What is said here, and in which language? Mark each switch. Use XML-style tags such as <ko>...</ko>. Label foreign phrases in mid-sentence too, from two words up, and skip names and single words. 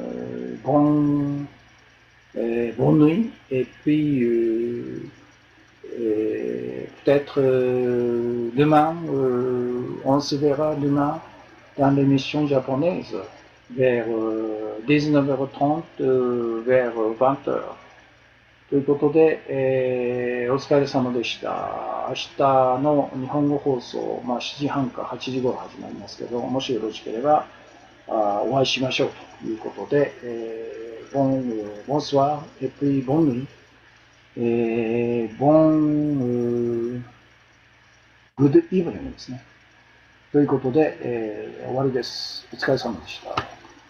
<fr>bonne nuit et puis peut-être demain on se verra demain dans l'émission japonaise vers 19h30 vers 20h。</fr> <ja>ということで、お疲れ様でした。明日の日本語放送、7時半か8時頃始まりますけど、もしよろしければお会いしましょうということで、</ja> <fr>bonsoir et puis bonne nuit、</fr> <en>good evening</en> <ja>ですね。ということで、終わりです。お疲れ様でした。</ja>